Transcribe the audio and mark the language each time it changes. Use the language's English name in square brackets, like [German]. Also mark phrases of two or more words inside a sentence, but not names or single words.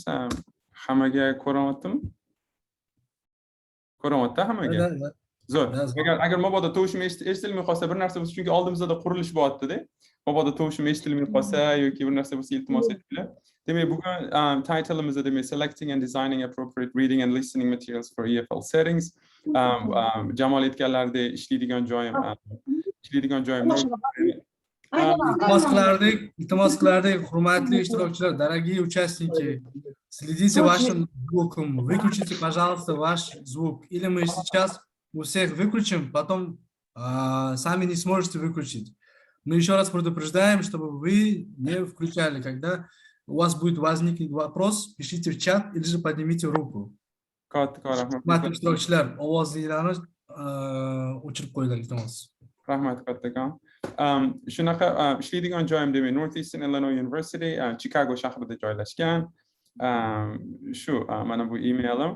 [Uzbek] Hammaga ko'rinyaptimi? Ko'rinyapti hammaga? Zo'r. Agar mabodo tovushim eshitilmay qolsa, bir narsa bo'lsa, chunki oldimizda qurilish bo'lyapti-da. Mabodo tovushim eshitilmay qolsa yoki bir narsa bo'lsa iltimos etinglar. Demak, bugun titleimizda demak [English] selecting and designing appropriate reading and listening materials for EFL settings. [Uzbek] Jamol aytganlaridek ishlaydigan joyim Iltimos qilardik, hurmatli ishtirokchilar, [Russian] дорогие участники. Следите вашим звуком, выключите, пожалуйста, ваш звук. Или мы сейчас у всех выключим, потом сами не сможете выключить. Мы еще раз предупреждаем, чтобы вы не включали. Когда у вас будет возникнуть вопрос, пишите в чат или же поднимите руку. [Uzbek] Hurmatli ishtirokchilar, ovozlarni o'chirib qo'yinglar, iltimos. Rahmat kattakon. Shunaqa ishlaydigan joyim demak Northeastern Illinois University, Chicago shahrida joylashgan. Shu mana bu emailim.